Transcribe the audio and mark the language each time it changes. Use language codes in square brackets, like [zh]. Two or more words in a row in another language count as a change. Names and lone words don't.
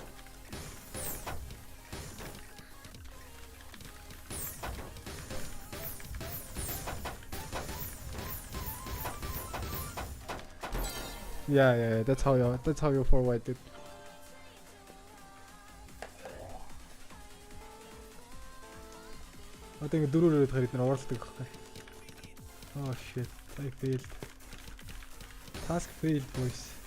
[en] Yeah, that's how you forward it. [mn] Одоо ингэ дөрөөр ирээд хараад нэр оролдог байхгүй. [en] Oh shit, I failed. Task failed boys.